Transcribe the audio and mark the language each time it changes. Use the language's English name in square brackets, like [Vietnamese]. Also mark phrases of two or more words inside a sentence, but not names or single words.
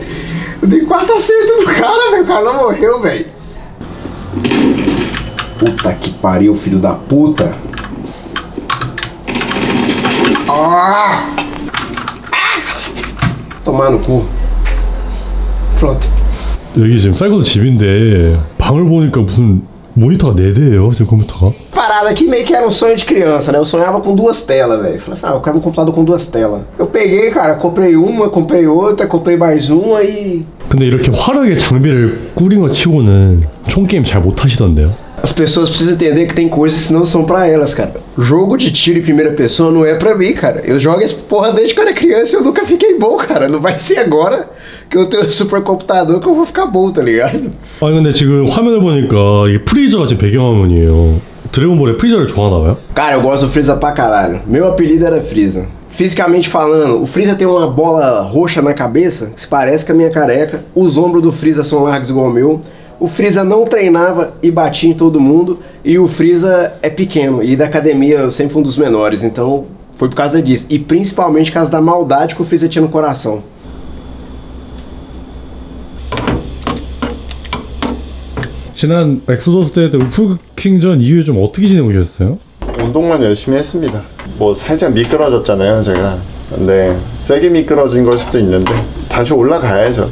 [Portuguese] Eu dei quarto acerto do cara, velho. O cara não morreu, velho. Puta que pariu, filho da puta. Ah! Tomar no cu. Pronto. [Korean] 여기 지금 사이코도 집인데 방을 보니까 무슨 모니터가 4대예요 지금 컴퓨터가. [Portuguese] Parada aqui meio que era um sonho de criança, né? Eu sonhava com 2 telas, velho. Falei assim, eu quero um computador com 2 telas. Eu peguei, cara, comprei uma, comprei outra, comprei mais uma e... [Korean] 근데 이렇게 화려하게 장비를 꾸린 거 치고는 총 게임 잘 못하시던데요? [Portuguese] As pessoas precisam entender que tem coisas que não são pra elas, cara. Jogo de tiro em primeira pessoa não é pra mim, cara. Eu jogo essa porra desde que eu era criança e eu nunca fiquei bom, cara. Não vai ser agora que eu tenho um super computador que eu vou ficar bom, tá ligado? [Korean] 아니 근데 지금 화면을 보니까 이게 프리저가 지금 배경화면이에요. 드래곤볼에 프리저를 좋아하나봐요? [Portuguese] Cara, eu gosto do Freeza pra caralho. Meu apelido era Freeza. Fisicamente falando, o Freeza tem uma bola roxa na cabeça, que se parece com a minha careca. Os ombros do Freeza são largos igual o meu. O Freeza não treinava e batia em todo mundo. E o Freeza é pequeno. E da academia eu sempre fui um dos menores. Então foi por causa disso. E principalmente por causa da maldade que o Freeza tinha no coração. [Korean] 지난 엑소더스 때 울프킹전 이후에 좀 어떻게 지내고 계셨어요? 운동만 열심히 했습니다. 뭐 살짝 미끄러졌잖아요 제가. 근데 세게 미끄러진 걸 수도 있는데 다시 올라가야죠.